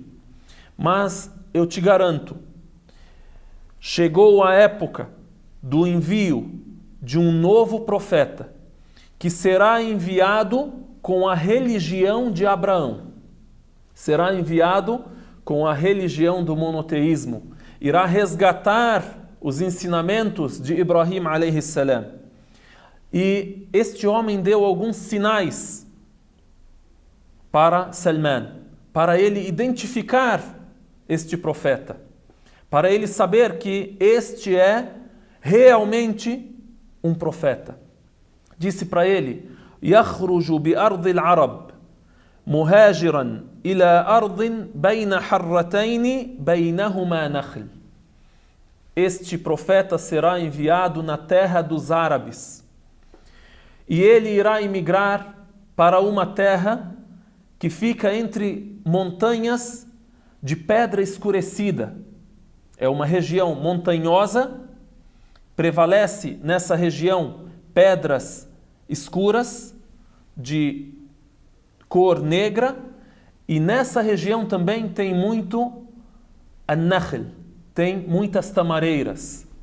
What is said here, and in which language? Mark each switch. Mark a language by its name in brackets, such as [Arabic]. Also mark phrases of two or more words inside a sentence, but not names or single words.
[Portuguese] Mas eu te garanto, chegou a época do envio de um novo profeta, que será enviado com a religião de Abraão. Será enviado com a religião do monoteísmo. Irá resgatar os ensinamentos de Ibrahim [Arabic] عليه السلام. [Portuguese] E este homem deu alguns sinais para Salman, para ele identificar este profeta, para ele saber que este é realmente um profeta. Disse para ele: [Arabic] يخرج بأرض العرب مهاجرا إلى أرض بين حرتين بينهما نخل. [Portuguese] Este profeta será enviado na terra dos árabes e ele irá emigrar para uma terra que fica entre montanhas de pedra escurecida. É uma região montanhosa, prevalece nessa região pedras escuras de cor negra, e nessa região também tem muito an-nakhl, tem muitas tamareiras.